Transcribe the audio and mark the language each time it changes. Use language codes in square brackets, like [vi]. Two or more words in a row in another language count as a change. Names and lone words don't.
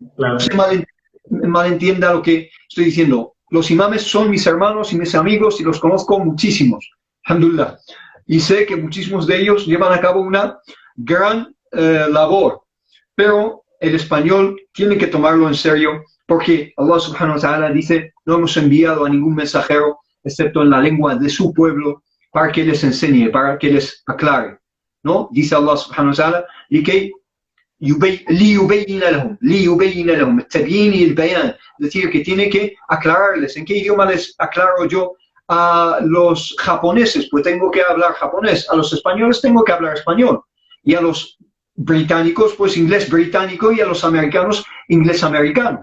[es] No se malentienda lo que estoy diciendo. Los imames son mis hermanos y mis amigos y los conozco muchísimos, alhamdulillah. Y sé que muchísimos de ellos llevan a cabo una gran labor. Pero el español tiene que tomarlo en serio porque Allah [ar] سبحانه وتعالى [es] dice, no hemos enviado a ningún mensajero excepto en la lengua de su pueblo para que les enseñe, para que les aclare, ¿no? Dice Allah [ar] سبحانه وتعالى, [es] y que es decir, que tiene que aclararles. ¿En qué idioma les aclaro yo a los japoneses? Pues tengo que hablar japonés. A los españoles tengo que hablar español. Y a los británicos, pues inglés británico, y a los americanos, inglés americano.